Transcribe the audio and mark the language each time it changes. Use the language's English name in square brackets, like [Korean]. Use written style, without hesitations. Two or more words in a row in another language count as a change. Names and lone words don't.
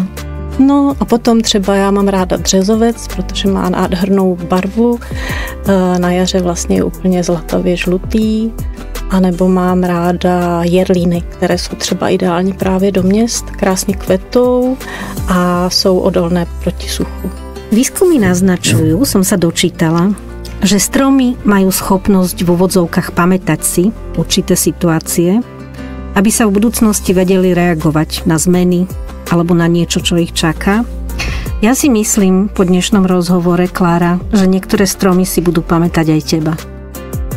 [Czech] No a potom třeba já mám ráda březovec, protože má nádhernou barvu. Na jaře vlastně je úplně zlatavě žlutý. A nebo mám ráda jerlíny, které jsou třeba ideální právě do měst, krásně kvetou a jsou odolné proti suchu. [Slovak] Výskumy naznačujú, som sa dočítala, že stromy majú schopnosť v úvodzovkách pamätať si určité situácie, aby sa v budúcnosti vedeli reagovať na zmeny alebo na niečo, čo ich čaká. Ja si myslím po dnešnom rozhovore, Klára, že niektoré stromy si budú pamätať aj teba.